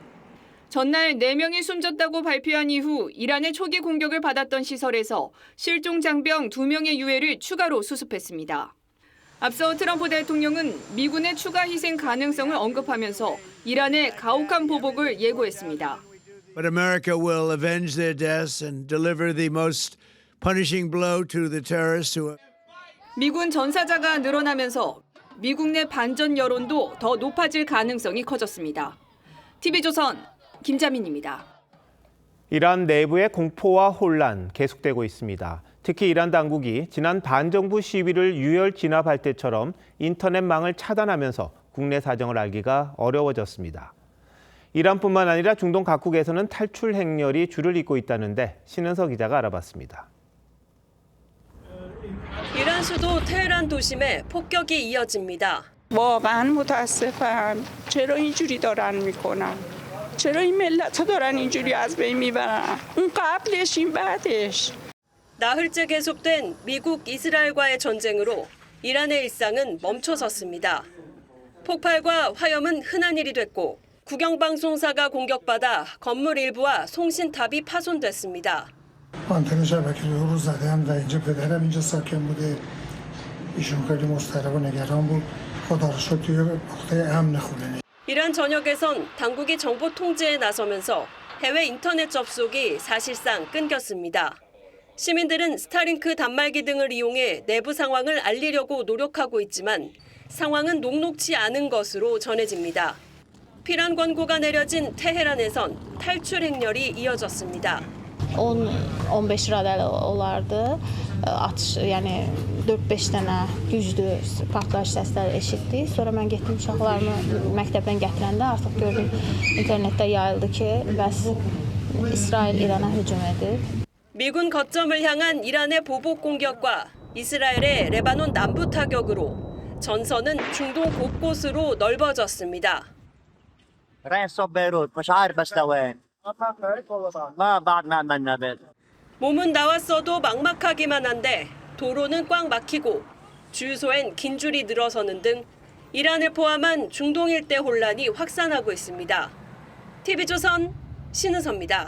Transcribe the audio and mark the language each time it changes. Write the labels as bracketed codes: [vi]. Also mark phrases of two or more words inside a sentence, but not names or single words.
[ko] 전날 4명이 숨졌다고 발표한 이후 이란의 초기 공격을 받았던 시설에서 실종 장병 2명의 유해를 추가로 수습했습니다. 앞서 트럼프 대통령은 미군의 추가 희생 가능성을 언급하면서 이란의 가혹한 보복을 예고했습니다. [en] But America will avenge their deaths and deliver the most punishing blow to the terrorists who. [ko] 미군 전사자가 늘어나면서 미국 내 반전 여론도 더 높아질 가능성이 커졌습니다. TV조선 김자민입니다. 이란 내부의 공포와 혼란 계속되고 있습니다. 특히 이란 당국이 지난 반정부 시위를 유혈 진압할 때처럼 인터넷망을 차단하면서 국내 사정을 알기가 어려워졌습니다. 이란뿐만 아니라 중동 각국에서는 탈출 행렬이 줄을 잇고 있다는데 신은서 기자가 알아봤습니다. 이란 수도 테헤란 도심에 폭격이 이어집니다. [fa] واقعا متاسفم چرا اینجوری دارن میکنن چرا این ملت ها دارن اینجوری از بین میبرن اون قبلش این بعدش [ko] 나흘째 계속된 미국 이스라엘과의 전쟁으로 이란의 일상은 멈춰섰습니다. 폭발과 화염은 흔한 일이 됐고 국영방송사가 공격받아 건물 일부와 송신탑이 파손됐습니다. [fa] آنتن شبکه رو زده هم و اینجا پدرم اینجا ساکن بوده ایشون خیلی مضطرب و نگران بود خدا رو شکر توی نقطه امن خونه. [ko] 이란 전역에선 당국이 정보 통제에 나서면서 해외 인터넷 접속이 사실상 끊겼습니다. 시민들은 스타링크 단말기 등을 이용해 내부 상황을 알리려고 노력하고 있지만 상황은 녹록치 않은 것으로 전해집니다. 피란 권고가 내려진 테헤란에선 탈출 행렬이 이어졌습니다. [az] 10-15 radəli olardı. Atış, yəni 4-5 dənə güclü partlayış səsləri eşitdik. Sonra mən getdim uşaqlarımı məktəbdən gətirəndə artıq gördüm internetdə yayıldı ki, bəs İsrail İrana hücum edib. [ko] 미군 거점을 향한 이란의 보복 공격과 이스라엘의 레바논 남부 타격으로 전선은 중동 곳곳으로 넓어졌습니다. [ar] رايح صوب بيروت مش عارف بس لوين [ko] 몸은 나왔어도 막막하기만 한데 도로는 꽉 막히고 주유소엔 긴 줄이 늘어서는 등 이란을 포함한 중동 일대 혼란이 확산하고 있습니다. TV조선 신은서입니다.